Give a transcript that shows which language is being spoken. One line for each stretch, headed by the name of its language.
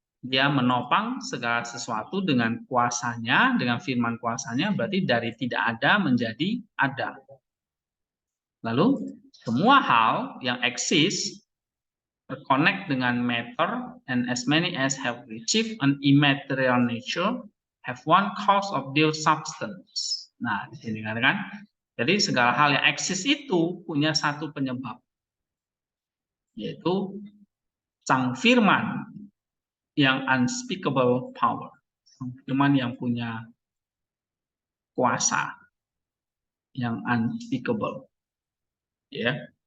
Indonesian: dia menopang segala sesuatu dengan kuasanya, dengan firman kuasanya, berarti dari tidak ada menjadi ada. Lalu semua hal yang eksis terconnect dengan matter,
English: and as many as have received an immaterial nature have one cause of their substance.
Indonesian: Nah, di sini kan, jadi segala hal yang eksis itu punya satu penyebab, yaitu Sang Firman yang
English: unspeakable power,
Indonesian: Sang Firman yang punya kuasa yang unspeakable, ya.